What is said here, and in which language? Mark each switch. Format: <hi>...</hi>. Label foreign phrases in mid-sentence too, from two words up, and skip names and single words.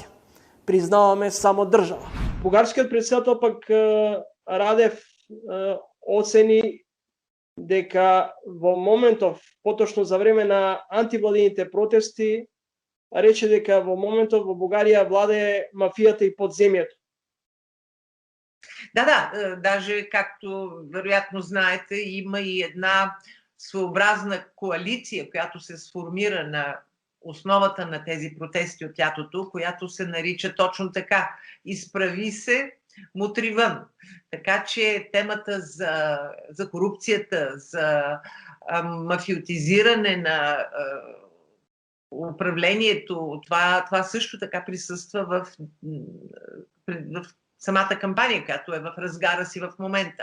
<mk>Признаваме само држава. Бугарскиот претседател пак Радев оцени дека во моментов, поточно за време на антивладините протести, рече дека во моментов во Бугарија владее мафијата и подземјето.</mk> <bg>Да, даже както вероятно знаете, има и една своеобразна коалиция, която се сформира на основата на тези протести от лятото, която се нарича точно така: изправи се, мутри вън. Така че темата за корупцията, за мафиотизиране на управлението, това също така присъства в самата кампания, която е в разгара си в момента.</bg>